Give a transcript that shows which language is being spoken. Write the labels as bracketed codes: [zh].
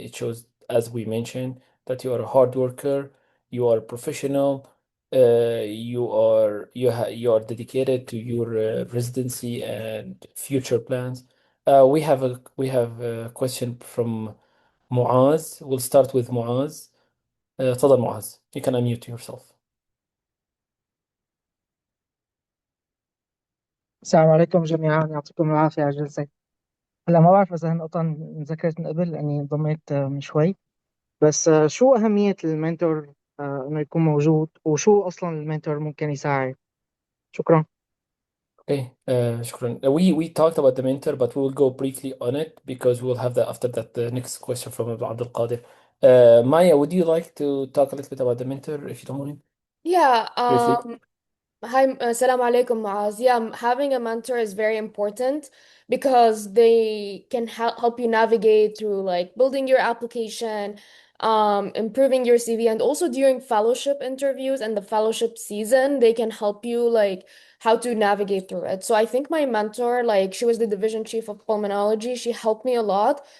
[en] It shows, as we mentioned, that you are a hard worker, you are a professional, you are dedicated to your residency and future plans. We have a question from Muaz. We'll start with Muaz. تفضل Muaz. You can unmute yourself. [ar] السلام عليكم جميعا، يعطيكم العافية على الجلسة. هلا ما بعرف إذا هالنقطة انذكرت من قبل لأني انضميت من شوي، بس شو أهمية المنتور إنه يكون موجود، وشو أصلا المنتور ممكن يساعد؟ شكرا. [en] Okay, شكرا. We talked about the mentor, but we will go briefly on it because we will have that after that. The next question from Abdul Qadir. Maya, would you like to talk a little bit about the mentor, if you don't mind? Yeah, Briefly. hi, assalamu alaikum, Muaz. Yeah, having a mentor is very important because they can help you navigate through like building your application, improving your CV, and also during fellowship interviews and the fellowship season, they can help you like how to navigate through it. So I think my mentor, like she was the division chief of pulmonology, she helped me a lot.